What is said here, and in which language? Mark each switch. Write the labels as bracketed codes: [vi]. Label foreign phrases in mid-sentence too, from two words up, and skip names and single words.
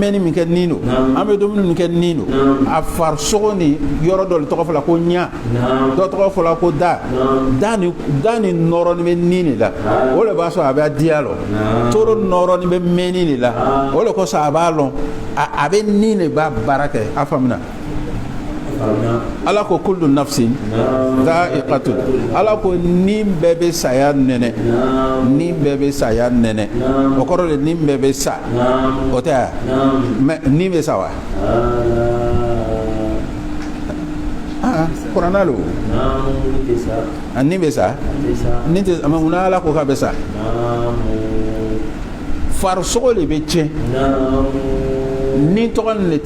[bm] mɛnni min kɛ nin do an bɛ dumuni min kɛ nin do a farisogo ni yɔrɔ dɔ tɔgɔ fɔla ko ɲa dɔ tɔgɔ fɔla ko da ni nɔrɔnin bɛ nin de la o de b'a sɔrɔ a bɛ diya lɔ toro nɔrɔnin bɛ mɛnni de la o de kosɔn a b'a lɔn a bɛ nin de b'a baara kɛ a faamuna ala ko [ar] كل نفس ذائقة [bm] ala ko nin bɛɛ bɛ saya nɛnɛ nin bɛɛ bɛ saya nɛnɛ o kɔrɔ de nin bɛɛ bɛ sa o tɛ ya mais nin bɛ sa wa kuranna lo nin bɛ sa nin tɛ mais munna ala ko k'a bɛ sa farisogo de bɛ tiɲɛ ni tɔgɔ nin de tɛ